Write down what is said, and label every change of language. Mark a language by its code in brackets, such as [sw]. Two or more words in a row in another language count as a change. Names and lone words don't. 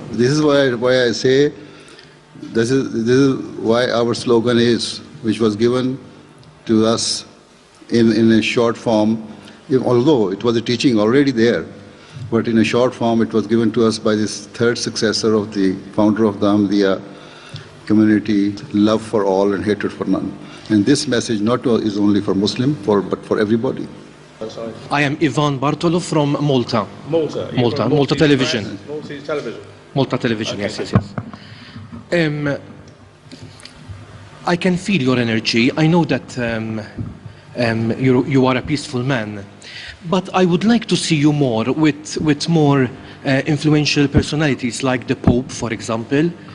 [en] This is why I say, this is why our slogan is, which was given to us in a short form, although it was a teaching already there, but in a short form it was given to us by this third successor of the founder of the Ahmadiyya community: love for all and hatred for none. And this message not is only for Muslim, but for everybody. I am Ivan Bartolo from Malta. Malta Television. Maltese television. Malta Television, okay. Yes. I can feel your energy. I know that you are a peaceful man, but I would like to see you more with more influential personalities like the Pope, for example.